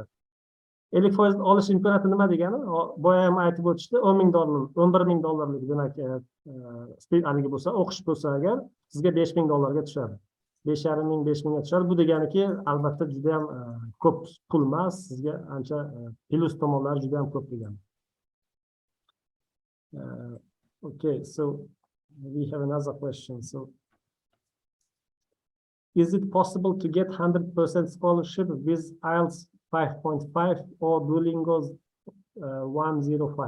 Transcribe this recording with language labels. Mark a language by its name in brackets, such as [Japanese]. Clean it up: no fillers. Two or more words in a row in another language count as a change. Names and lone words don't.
[Uzbek] 50% olish imkoniyati nima degani? Boya ham aytib o'tishdi, $10,000, $11,000 demak, haligi bo'lsa, o'qish bo'lsa agar sizga $5,000 tushadi. 5,5 ming, 5 mingga tushadi. Bu deganiki, albatta juda ham ko'p pul emas, sizga ancha plyus tomonlari juda ham ko'p degani. [English] Okay, so we have another question. So, is it possible to get 100% scholarship with IELTS 5.5 or Duolingo's 105?